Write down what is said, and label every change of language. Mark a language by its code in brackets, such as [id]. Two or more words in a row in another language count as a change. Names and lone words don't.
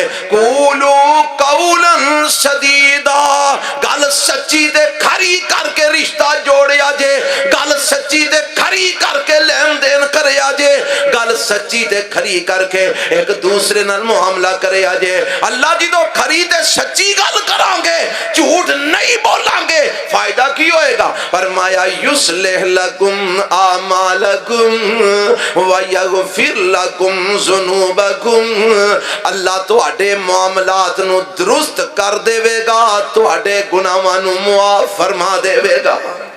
[ar] قولو قولا سدیدا، [pa] گل سچی دے کھری کر کے رشتہ جوڑے آجے، گل سچی دے کھری کر کے لین دین کرے کریا جے گل سچی تے کھری کر کے ایک دوسرے نال معاملہ کریا جے اللہ جدوں کھری تے سچی گل کران گے جھوٹ نہیں بولان گے فائدہ کی ہوئے گا فرمایا [ar] یصلح لکم اعمالکم ویغفر لکم ذنوبکم [pa] اللہ تواڈے معاملات نو درست کر دے گا تواڈے گناہاں نو معاف فرما دے گا